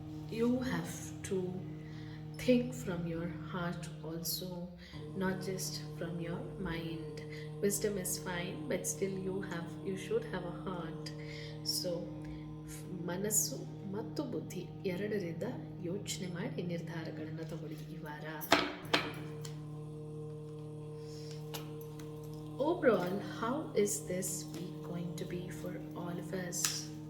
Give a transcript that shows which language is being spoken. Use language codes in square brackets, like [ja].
[en] You have to think from your heart also, not just from your mind. Wisdom is fine, but still you should have a heart. [kn] So ಮನಸ್ಸು ಮತ್ತು ಬುದ್ಧಿ ಎರಡರಿಂದ ಯೋಚನೆ ಮಾಡಿ ನಿರ್ಧಾರಗಳನ್ನು ತಗೊಳ್ಳಿ ಈ ವಾರ. [en] Overall, how is this week going to be for all of us?